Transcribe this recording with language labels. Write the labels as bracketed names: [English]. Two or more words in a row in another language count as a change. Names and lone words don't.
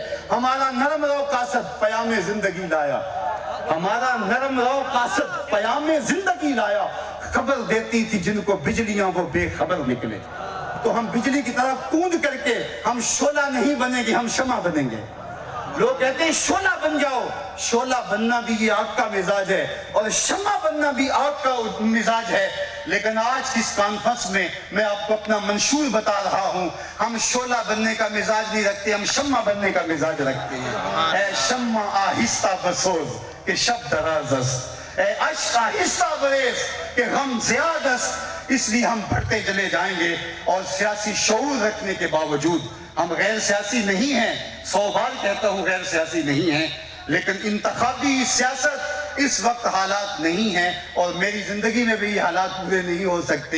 [Urdu] ہمارا نرم رو قاصد پیام زندگی لایا، ہمارا نرم رو قاصد پیام زندگی لایا، خبر دیتی تھی جن کو بجلیاں وہ بے خبر نکلے. تو ہم بجلی کی طرح کود کر کے ہم شعلہ نہیں بنیں گے، ہم شمع بنیں گے. لوگ کہتے ہیں شعلہ بن جاؤ، شعلہ بننا بھی یہ آگ کا مزاج ہے اور شمع بننا بھی آگ کا مزاج ہے. لیکن آج کی اس کانفرنس میں میں آپ کو اپنا منشور بتا رہا ہوں. ہم شعلہ بننے کا مزاج نہیں رکھتے, ہم شمع بننے کا مزاج رکھتے ہیں. [Persian] اے شمع آہستہ بسوز کہ شب دراز است, اے عشق آہستہ بریز کہ غم زیاد است. [Urdu] اس لیے ہم بڑھتے چلے جائیں گے, اور سیاسی شعور رکھنے کے باوجود ہم غیر سیاسی نہیں ہیں. 100 بار کہتا ہوں غیر سیاسی نہیں ہیں, لیکن انتخابی سیاست اس وقت حالات نہیں ہیں, اور میری زندگی میں بھی یہ حالات پورے نہیں ہو سکتے.